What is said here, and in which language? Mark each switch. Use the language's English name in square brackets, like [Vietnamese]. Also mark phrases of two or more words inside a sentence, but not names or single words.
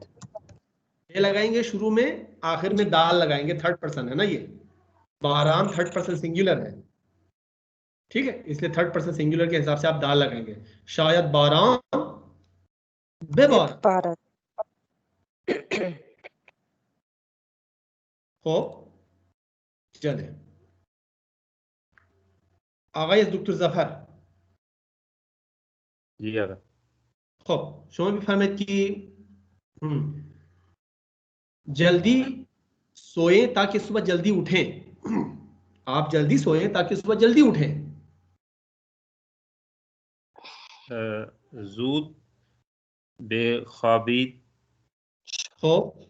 [Hindi] ये लगाएंगे शुरू में, आखिर में दाल लगाएंगे, [English] third person [Hindi] है ना ये, बारान [English] third person singular [Hindi] है, ठीक है, इसलिए [English] third person singular [Hindi] के हिसाब से आप दाल लगाएंगे, [Persian] شاید باران ببارد [Hindi] बेबारद। हो। [Persian] चले آقای دکتر ظفر، [Hindi] जी आगा। [Persian] خب شما بفرمایید که [Hindi] जल्दी सोएं ताकि सुबह जल्दी उठें। आप जल्दी सोएं ताकि सुबह जल्दी उठें। [Persian] زود بخوابید, खब,